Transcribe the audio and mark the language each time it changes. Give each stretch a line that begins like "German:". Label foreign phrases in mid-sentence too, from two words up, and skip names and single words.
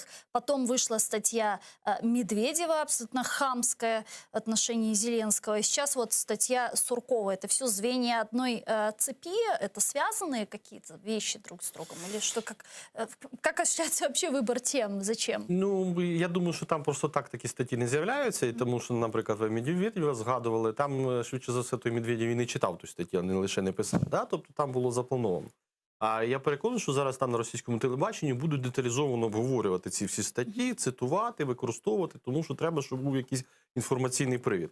Russian: Потом вышла статья Медведева, абсолютно хамская в отношении Зеленского. И сейчас вот статья Суркова. Это все звенья одной цепи? Это связанные какие-то вещи друг с другом? Или что, как осуществляется вообще
Ukrainian: вибір тем?
Russian: Зачем?
Ukrainian: Ну, я думаю, що там просто так такі статті не з'являються. І тому що, наприклад, ви Медведєва згадували, там, швидше за все, той Медведєв і не читав ту статтю, а не лише не писав. Да? Тобто там було заплановано. А я переконаний, що зараз там на російському телебаченні будуть деталізовано обговорювати ці всі статті, цитувати, використовувати, тому що треба, щоб був якийсь інформаційний привід.